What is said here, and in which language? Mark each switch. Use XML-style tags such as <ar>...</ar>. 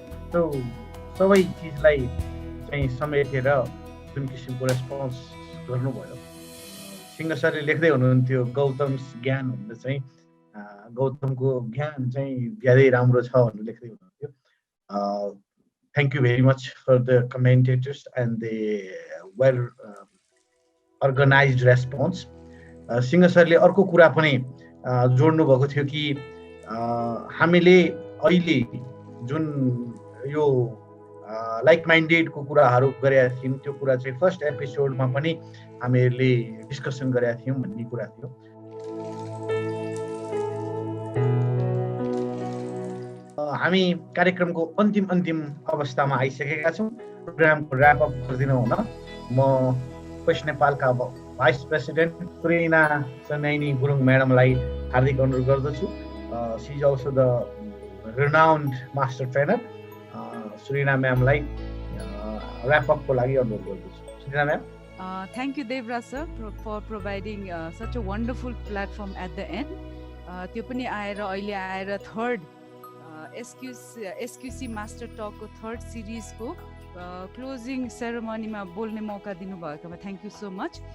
<ne>त्यो सबै चिजलाई चाहिँ समेटेर जुन किसिमको रेस्पोन्स गर्नुभयो, सिंह सरले लेख्दै हुनुहुन्थ्यो गौतम ज्ञान भन्दा चाहिँ गौतमको ज्ञान चाहिँ ज्यादै राम्रो छ भनेर लेख्दै हुनुहुन्थ्यो।</ne> <en>Thank you very much for the commentators and the well organised response.</en> <ne>Singh सरले अर्को कुरा पनि जोड्नु भएको थियो कि हामीले अहिले जुन यो लाइक माइन्डेडको कुराहरू गरेका थियौँ, त्यो कुरा चाहिँ फर्स्ट एपिसोडमा पनि हामीहरूले डिस्कसन गरेका थियौँ भन्ने कुरा थियो। हामी कार्यक्रमको अन्तिम अवस्थामा आइसकेका छौँ। प्रोग्रामको ऱ्याप अप गरिदिनु हुन म वेस्ट नेपालका भाइस प्रेसिडेन्ट सुरिना सनैनी गुरुङ म्याडमलाई हार्दिक अनुरोध गर्दछु।</ne> <en>She is also the renowned master trainer.</en> <ne>सुरिना म्यामलाई rap अपको लागि अनुरोध गर्दछु। सुरिना ma'am.</ne> <en>Thank you, Devraj sir, for providing such a wonderful platform at the end.</en> <ne>त्यो पनि आएर अहिले आएर थर्ड एसक्युसी मास्टर टकको थर्ड सिरिजको क्लोजिङ सेरेमनीमा बोल्ने मौका दिनुभएकोमा थ्याङ्क यू सो मच।</ne>